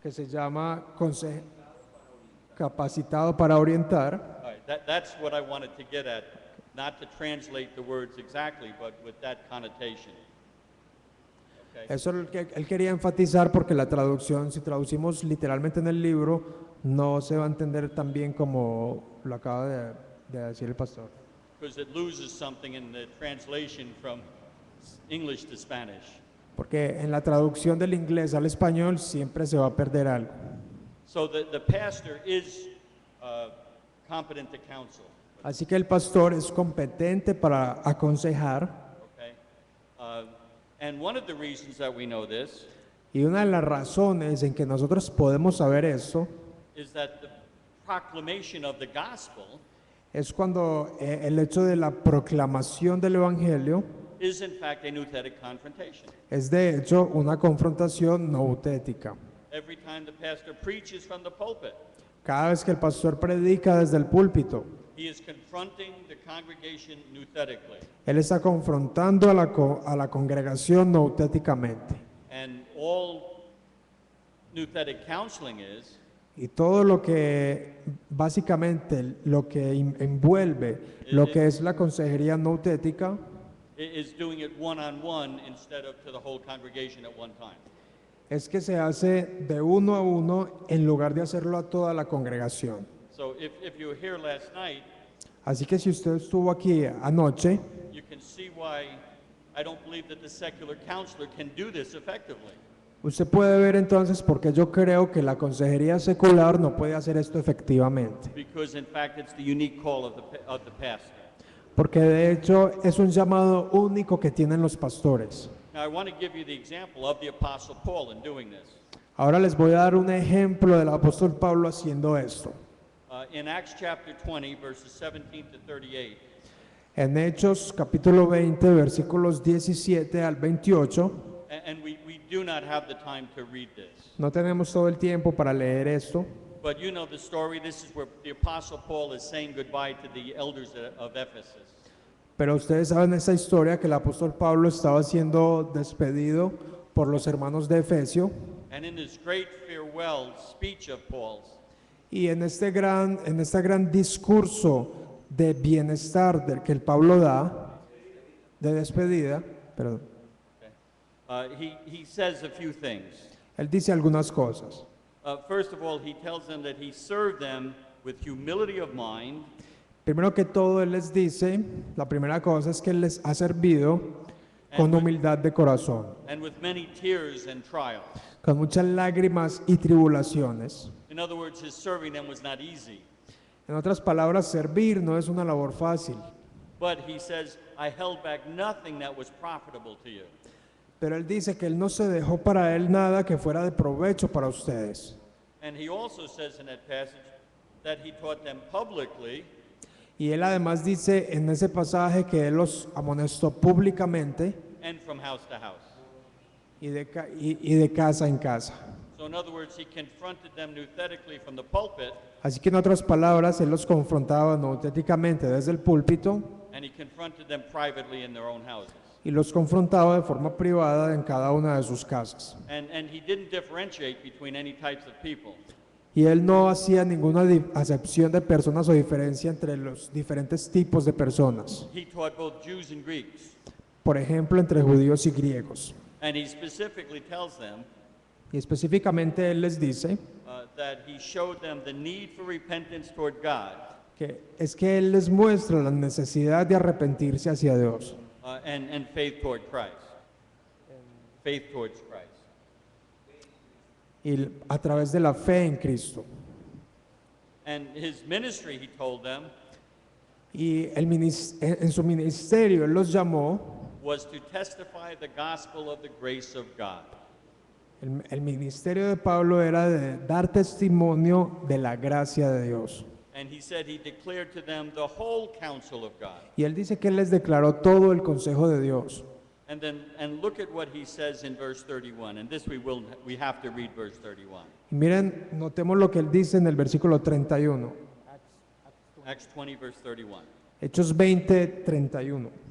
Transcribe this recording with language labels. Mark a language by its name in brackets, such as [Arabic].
[Spanish] que se llama capacitado para orientar. [English] All right, that's what I wanted to get at, not to translate the words exactly, but with that connotation. Okay. [Spanish] Eso es lo que él quería enfatizar porque la traducción, si traducimos literalmente en el libro, no se va a entender tan bien como lo acaba de decir el pastor. [English] Because it loses something in the translation from English to Spanish. [Spanish] Porque en la traducción del inglés al español siempre se va a perder algo. [English] So the pastor is competent to counsel. [Spanish] Así que el pastor es competente para aconsejar. [English] Okay. And one of the reasons that we know this [Spanish] Y una de las razones en que nosotros podemos saber eso [English] is that the proclamation of the gospel [Spanish] es cuando el hecho de la proclamación del evangelio [English] is in fact a nouthetic confrontation. [Spanish] es de hecho una confrontación noutética. [English] Every time the pastor preaches from the pulpit, [Spanish] Cada vez que el pastor predica desde el púlpito, [English] he is confronting the congregation nouthetically. [Spanish] él está confrontando a la congregación noutéticamente. [English] And all nouthetic counseling is [Spanish] Y todo lo que, básicamente, lo que envuelve lo que es la consejería noutética [English] is doing it one-on-one instead of to the whole congregation at one time. [Spanish] es que se hace de uno a uno en lugar de hacerlo a toda la congregación. [English] So if you were here last night, [Spanish] Así que si usted estuvo aquí anoche, [English] you can see why I don't believe that the secular counselor can do this effectively. [Spanish] usted puede ver entonces por qué yo creo que la consejería secular no puede hacer esto efectivamente. [English] Because in fact it's the unique call of the pastor. [Spanish] Porque de hecho es un llamado único que tienen los pastores. [English] Now I want to give you the example of the Apostle Paul in doing this. [Spanish] Ahora les voy a dar un ejemplo del apóstol Pablo haciendo esto. [English] In Acts chapter 20, verses 17 to 38, [Spanish] En Hechos capítulo 20, versículos 17 al 28, [English] and we do not have the time to read this. no tenemos todo el tiempo para leer esto, But you know the story. This is where the Apostle Paul is saying goodbye to the elders of Ephesus. [Spanish] pero ustedes saben esa historia que el apóstol Pablo estaba siendo despedido por los hermanos de Efesio, [English] And in this great farewell speech of Paul's, [Spanish] y en este gran discurso de bienestar del que el Pablo da, de despedida, perdón, [English] he says a few things. [Spanish] él dice algunas cosas. [English] First of all, he tells them that he served them with humility of mind [Spanish] Primero que todo, él les dice, la primera cosa es que él les ha servido con humildad de corazón, [English] and with many tears and trials. [Spanish] con muchas lágrimas y tribulaciones. [English] In other words, his serving them was not easy. [Spanish] En otras palabras, servir no es una labor fácil, [English] But he says, I held back nothing that was profitable to you. [Spanish] pero él dice que él no se dejó para él nada que fuera de provecho para ustedes. [English] And he also says in that passage that he taught them publicly [Spanish] Y él además dice en ese pasaje que él los amonestó públicamente [English] and from house to house. [Spanish] y de casa en casa. [English] So in other words, he confronted them nouthetically from the pulpit, [Spanish] Así que en otras palabras, él los confrontaba noutéticamente desde el púlpito [English] and he confronted them privately in their own houses. [Spanish] y los confrontaba de forma privada en cada una de sus casas. [English] And he didn't differentiate between any types of people. [Spanish] Y él no hacía ninguna acepción de personas o diferencia entre los diferentes tipos de personas. [English] He taught both Jews and Greeks. [Spanish] Por ejemplo, entre judíos y griegos. [English] And he specifically tells them [Spanish] Y específicamente él les dice [English] that he showed them the need for repentance toward God [Spanish] que es que él les muestra la necesidad de arrepentirse hacia Dios [English] and faith toward Christ. Faith towards Christ. [Spanish] y a través de la fe en Cristo. [English] And his ministry, he told them, [Spanish] Y en su ministerio él los llamó, [English] was to testify the gospel of the grace of God. [Spanish] el ministerio de Pablo era de dar testimonio de la gracia de Dios. [English] And he said he declared to them the whole counsel of God. [Spanish] Y él dice que él les declaró todo el consejo de Dios. [English] And look at what he says in verse 31. And this we have to read verse 31. [Spanish] Y miren, notemos lo que él dice en el versículo 31. [English] Acts 20, verse 31. [Spanish] Hechos 20, 31.